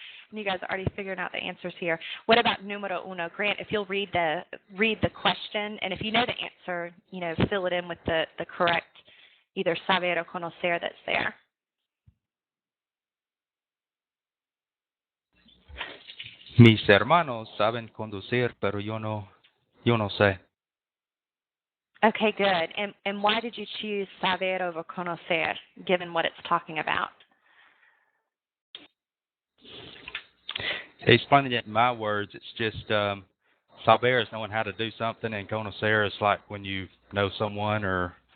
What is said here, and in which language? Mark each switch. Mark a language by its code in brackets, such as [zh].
[en] And you guys are already figuring out the answers here. What about numero uno? Grant, if you'll read the question, and if you know the answer, fill it in with the correct either saber or conocer that's there. [es] Mis hermanos saben conducir, pero yo no sé. [en] Okay, good. And why did you choose saber over conocer, given what it's talking about? Explaining it in my words, it's just saber is knowing how to do something, and conocer is like when you know someone or.